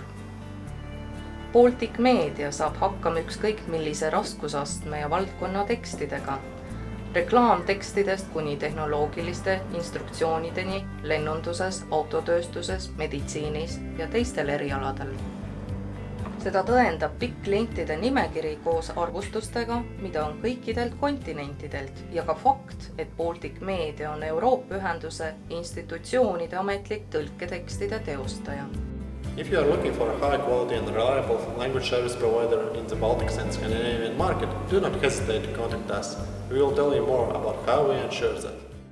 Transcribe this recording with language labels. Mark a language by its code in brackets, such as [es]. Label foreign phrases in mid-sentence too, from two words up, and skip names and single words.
[et] Baltic Media saab hakkama ükskõik millise raskusastme ja valdkonna tekstidega, reklaamtekstidest kuni tehnoloogiliste instruktsioonideni lennunduses, autotööstuses, meditsiinis ja teistel erialadel. Seda tõendab pikk klientide nimekiri koos arvustustega, mida on kõikidelt kontinentidelt ja ka fakt, et Baltic Media on Euroopa ühenduse institutsioonide ametlik tõlketekstide teostaja. [en] If you are looking for a high quality and reliable language service provider in the Baltics and Scandinavian market, do not hesitate to contact us. We will tell you more about how we ensure that.